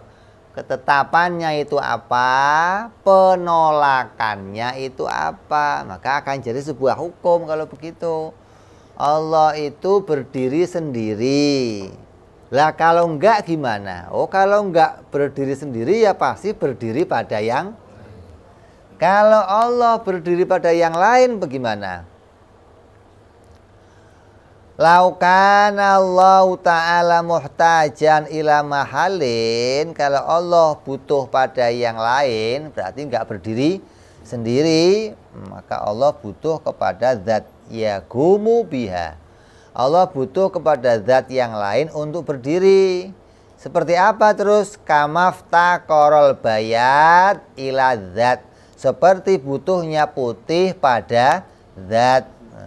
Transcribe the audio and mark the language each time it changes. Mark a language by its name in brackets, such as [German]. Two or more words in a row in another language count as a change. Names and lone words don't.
[Indonesian] Ketetapannya itu apa, penolakannya itu apa, maka akan jadi sebuah hukum kalau begitu. Allah itu berdiri sendiri. Lah kalau enggak gimana? Oh kalau enggak berdiri sendiri ya pasti berdiri pada yang. Kalau Allah berdiri pada yang lain bagaimana? [Arabic] لو كان الله تعالى محتاجا إلى محل, [Indonesian] kalau Allah butuh pada yang lain berarti enggak berdiri sendiri, maka Allah butuh kepada zat [Arabic] يقوم بها. [Indonesian] Allah butuh kepada zat yang lain untuk berdiri. Seperti apa terus? [Arabic] كما افتقر البياض إلى ذات, [Indonesian] seperti butuhnya putih pada zat.